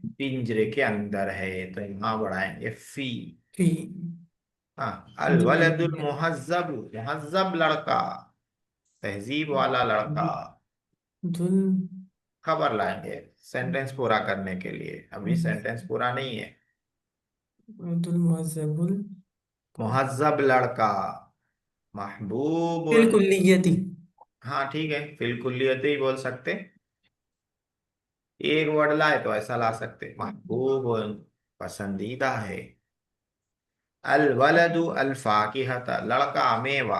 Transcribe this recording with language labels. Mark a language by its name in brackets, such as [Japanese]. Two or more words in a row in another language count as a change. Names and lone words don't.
[Hindi] पिंजरे के अंदर है, तो यहाँ बढ़ाएंगे फी। [Arabic] फी। [Hindi] हाँ, अल पिंजरे के [Arabic] वलदुल [Hindi] अंदर। मुहज्जब, मुहज्जब लड़का, तहजीब वाला लड़का। [Arabic] दुल। [Hindi] खबर लाएंगे सेंटेंस पूरा करने के लिए, अभी सेंटेंस पूरा नहीं है। [Arabic] دُ المهذبُ. [Hindi] मुहज्जब लड़का, [Arabic] फिल महबूब। कुल्लियती। [Hindi] हाँ ठीक है, [Arabic] في الكلية [Hindi] ही बोल सकते। एक वर्ड लाए तो ऐसा ला सकते, महबूब, पसंदीदा है। [Arabic] الولد الفاكهة, [Hindi] लड़का मेवा।